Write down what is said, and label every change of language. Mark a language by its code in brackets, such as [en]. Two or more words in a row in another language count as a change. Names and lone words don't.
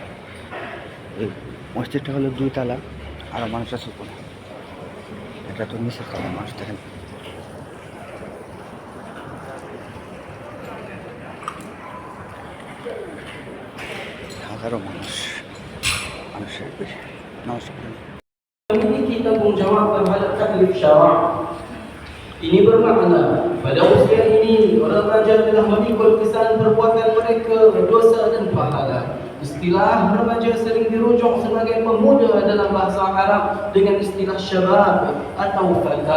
[bn] এই মসজিদটা হলো 2 তলা, আরও মানুষ আছে উপরে। এটা তো নিচের তলা, মানুষ দেখেন। হাজারো মানুষের বেশি। নমস্কার। [ms] Memiliki tanggung jawab terhadap taklif syarak. Ini bermakna pada usia ini orang remaja telah memikul kesan perbuatan mereka, dosa dan pahala. Istilah remaja sering dirujuk sebagai pemuda dalam bahasa Arab dengan istilah syabab atau fata.